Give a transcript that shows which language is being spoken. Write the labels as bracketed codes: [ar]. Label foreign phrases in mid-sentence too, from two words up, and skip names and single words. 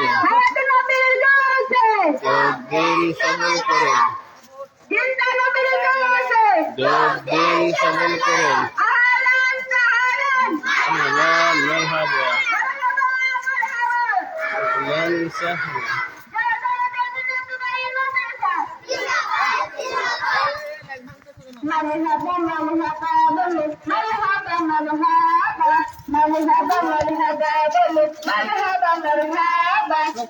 [bn] হায়াতুন নবীর জলসে দিন সফল করে, জিন্দা নবীর জলসে দিন সফল করে। [ar] أهلا سهلا أهلا مرحبا মারহাবা أهلا سهلا مرحبا مرحبا بولو مرحبا مرحبا مرحبا مرحبا بولو مرحبا مرحبا